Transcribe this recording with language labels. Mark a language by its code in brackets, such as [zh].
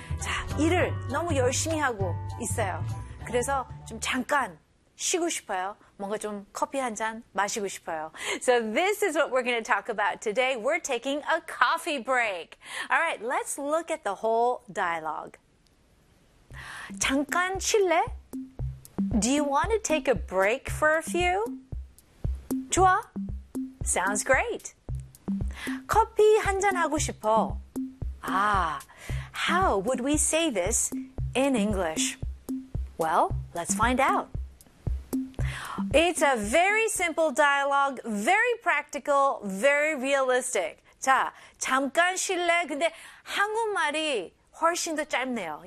[ko] 자, 일을 너무 열심히 하고 있어요. 그래서 좀 잠깐 쉬고 싶어요. 뭔가 좀 커피 한 잔 마시고 싶어요. [en] So this is what we're going to talk about today. We're taking a coffee break. All right, let's look at the whole dialogue. [ko] 잠깐 쉴래? [en] Do you want to take a break for a few? [ko] 좋아. [en] Sounds great. [ko] 커피 한 잔 하고 싶어. [en] Ah, how would we say this in English? Well, let's find out. It's a very simple dialogue, very practical, very realistic. [ko] 자, 잠깐 쉴래? 근데 한국말이 훨씬 더 짧네요.